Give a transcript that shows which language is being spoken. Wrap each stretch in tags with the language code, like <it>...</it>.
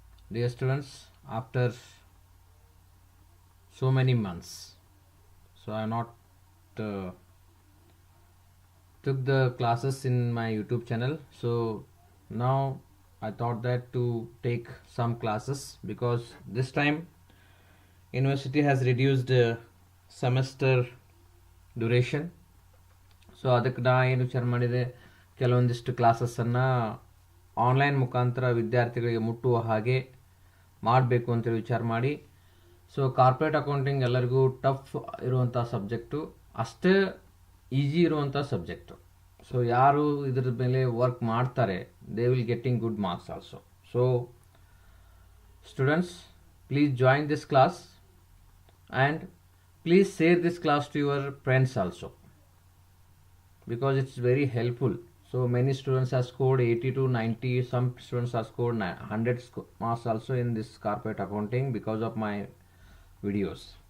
<en>Dear students, after so many months, so I not took the classes in my YouTube channel. So now I thought that to take some classes because this time university has reduced semester duration.</en> <kn>So ಅದಕ್ಕೆ ನಾ ಏನು ವಿಚಾರ ಮಾಡಿದೆ, ಕೆಲವೊಂದಿಷ್ಟು ಕ್ಲಾಸಸ್ಸನ್ನು online ಮುಖಾಂತರ ವಿದ್ಯಾರ್ಥಿಗಳಿಗೆ ಮುಟ್ಟುವ ಹಾಗೆ ಮಾಡಬೇಕು ಅಂತೇಳಿ ವಿಚಾರ ಮಾಡಿ. ಸೊ ಕಾರ್ಪೊರೇಟ್ ಅಕೌಂಟಿಂಗ್ ಎಲ್ಲರಿಗೂ ಟಫ್ ಇರುವಂಥ ಸಬ್ಜೆಕ್ಟು, ಅಷ್ಟೇ ಈಸಿ ಇರುವಂಥ ಸಬ್ಜೆಕ್ಟು. ಸೊ ಯಾರು ಇದ್ರ ಮೇಲೆ ವರ್ಕ್ ಮಾಡ್ತಾರೆ</kn> <en>They will getting good marks also. So students, please join this class and please share this class to your friends also because it's very helpful. So many students have scored 80 to 90, some students have scored 100 marks also in this corporate accounting because of my videos.</en>